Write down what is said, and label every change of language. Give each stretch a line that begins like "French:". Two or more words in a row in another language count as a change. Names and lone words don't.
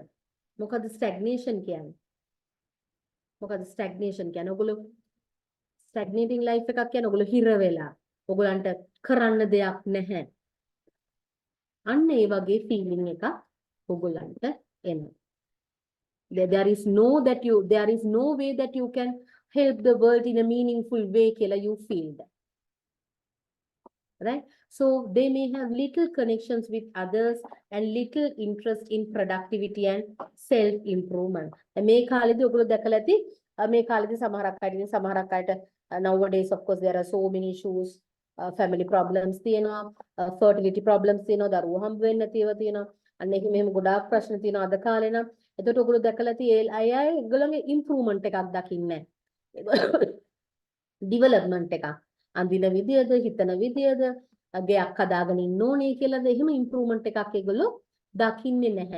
Sinhala: මොකද stagnation කියන්නේ? මොකද stagnation කියන්නේ? ඔයගොල්ලෝ
English: stagnating life
Sinhala: එකක් කියන්නේ ඔයගොල්ලෝ හිර වෙලා. ඔයගොල්ලන්ට කරන්න දෙයක් නැහැ. අන්න ඒ වගේ feeling එකක් ඔයගොල්ලන්ට එනවා.
English: There is no way that you can help the world in a meaningful way
Sinhala: කියලා
English: you feel that. Right? So they may have little connections with others and little interest in productivity and self-improvement.
Sinhala: මේ කාලේදී ඔයගොල්ලෝ දැකලා ඇති මේ කාලේදී සමහරක් අයට
English: nowadays of course there are so many issues, family problems
Sinhala: තියෙනවා,
English: fertility problems
Sinhala: තියෙනවා, දරුවෝ හම්බ වෙන්නේ නැතිව තියෙනවා. අන්න ඒක මෙහෙම ගොඩාක් ප්‍රශ්න තියෙනවා අද කාලේ නම්. එතකොට ඔයගොල්ලෝ දැකලා ඇති අය ඒගොල්ලන්ගේ improvement එකක් දකින්නේ නැහැ. development එකක්. අඳින විදියද, හිතන විදියද, ගයක් හදාගෙන ඉන්න ඕනේ කියලාද එහෙම improvement එකක් ඒගොල්ලෝ දකින්නේ නැහැ.